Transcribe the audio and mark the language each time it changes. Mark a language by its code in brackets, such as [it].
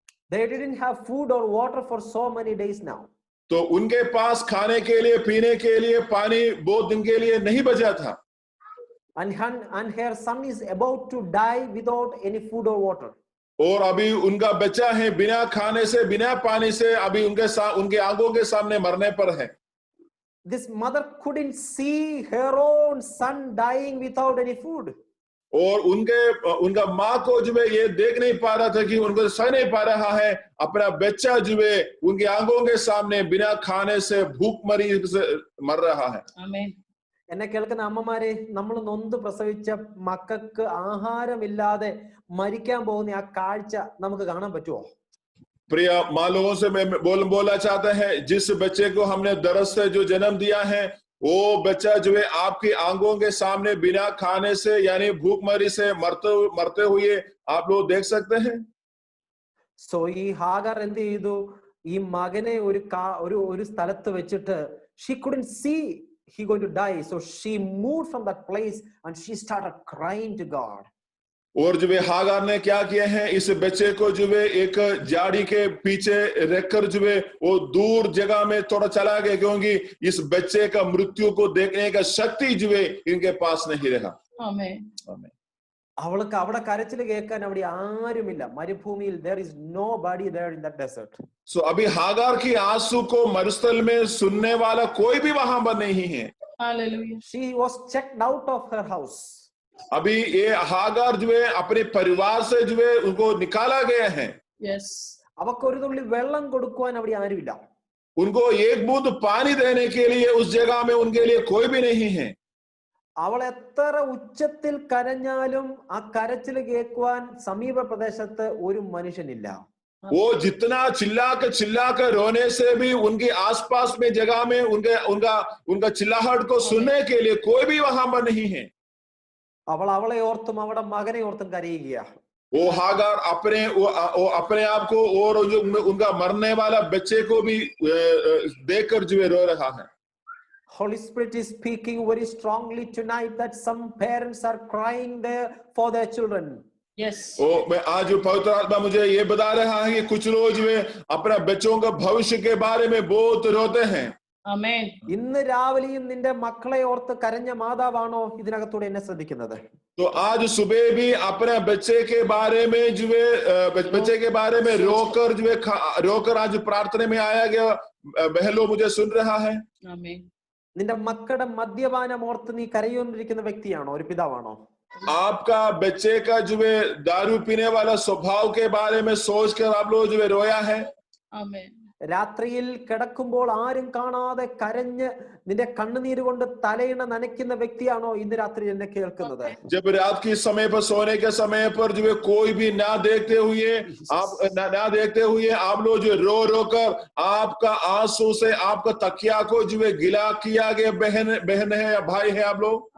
[en] They didn't have food or water for so many days now. [hi] तो उनके पास खाने के लिए पीने के लिए पानी बहुत दिन के लिए नहीं बचा था. [en] And her son is about to die without any food or water. [hi] और अभी उनका बच्चा है बिना खाने से बिना पानी से अभी उनके आंखों के सामने मरने पर है. [en] This mother couldn't see her own son dying without any food. [hi] और उनका माँ को जो है ये देख नहीं पा रहा था कि उनको सह नहीं पा रहा है अपना बच्चा जो है उनके आंखों के सामने बिना खाने से भूखमरी से मर रहा है. आमीन. [ml] എന്നെ കേൾക്കുന്ന അമ്മമാരെ, നമ്മൾ നൊന്ത് പ്രസവിച്ച മക്കൾക്ക് ആഹാരമില്ലാതെ മരിക്കാൻ പോകുന്ന ആ കാഴ്ച നമുക്ക് കാണാൻ പറ്റുമോ? [hi] प्रिय माँ लोगों से मैं बोलना चाहता है, जिस बच्चे को हमने दर्द से जो जन्म दिया है वो बच्चा जो है आपकी आंखों के सामने बिना खाने से यानी भूखमरी से मरते हुए आप लोग देख सकते हैं. [ml] സോ ഈ ഹാഗർ എന്ത് ചെയ്തു? ഈ മകനെ ഒരു സ്ഥലത്ത് വെച്ചിട്ട് [en] she couldn't see he going to die, so she moved from that place and she started crying to God. [hi] और जो है हागार ने क्या किया है, इस बच्चे को जो है एक झाड़ी के पीछे रखकर जो है वो दूर जगह में थोड़ा चला गया क्योंकि इस बच्चे का मृत्यु को देखने का शक्ति जो है इनके पास नहीं रहा. आमीन. आमीन. [ml] അവൾക്ക് അവിടെ കരച്ചിൽ കേൾക്കാൻ അവിടെ ആരുമില്ല. [en] മരുഭൂമിയിൽ there is nobody there in that desert. [hi] So अभी हागार की आंसू को मरुस्थल में सुनने वाला कोई भी वहां पर नहीं है. [en] Hallelujah. She was checked out of her house. [hi] अभी ये हागार जो है अपने परिवार से जो है उनको निकाला गया है. [en] Yes. [ml] അവൾക്ക് ഒരു തുള്ളി വെള്ളം കൊടുക്കുവാൻ അവിടെ ആരുമില്ല. [hi] उनको एक बूंद पानी देने के लिए उस जगह में उनके लिए कोई भी नहीं है. [ml] അവൾ എത്ര ഉച്ചത്തിൽ കരഞ്ഞാലും ആ കരച്ചിൽ കേൾക്കുവാൻ സമീപ പ്രദേശത്ത് ഒരു മനുഷ്യനില്ല. [hi] वो जितना चिल्लाकर रोने से भी उनके आसपास में जगह में उनका चिल्लाहट को सुनने के लिए कोई भी वहां पर नहीं है. [ml] അവൾ അവളെ ഓർത്തും അവളുടെ മകനെ ഓർത്തും കരയുക. [hi] वो हागार अपने आप को और जो उनका मरने वाला बच्चे को भी देखकर जो रो रहा है. [en] Holy Spirit is speaking very strongly tonight that some parents are crying there for their children. Yes. [hi] मैं आज पवित्र आत्मा मुझे ये बता रहा है कि कुछ लोग जो है अपना बच्चों का भविष्य के बारे में बहुत रोते हैं. [en] Amen. [ml] ഇന്ന് രാവിലെയും നിന്റെ മക്കളെ ഓർത്ത് കരഞ്ഞ മാതാവാണോ ഇതിനകത്തൂടെ എന്നെ ശ്രദ്ധിക്കുന്നത്? [hi] तो आज सुबह भी अपने बच्चे के बारे में जो है बच्चे के बारे में रोकर आज प्रार्थना में आया गया बहनों मुझे सुन रहा है. [en] Amen. [ml] നിന്റെ മക്കളുടെ മദ്യപാനം ഓർത്ത് നീ കരയുകൊണ്ടിരിക്കുന്ന വ്യക്തിയാണോ, ഒരു പിതാവാണോ? [hi] आपका बच्चे का जो है दारू पीने वाला स्वभाव के बारे में सोचकर आप लोग जो है रोया है. [en] Amen. [ml] രാത്രിയിൽ കിടക്കുമ്പോൾ ആരും കാണാതെ കരഞ്ഞ് നിന്റെ കണ്ണുനീര് കൊണ്ട് തലയിണ നനയ്ക്കുന്ന വ്യക്തിയാണോ ഇന്ന് രാത്രി എന്നെ കേൾക്കുന്നത്? [hi] जब रात के समय पर सोने के समय पर जो है कोई भी ना देखते हुए आप लोग जो रो कर आपका आंसू से आपका तकिया को जो है गिला किया गया बहन है या भाई है आप लोग.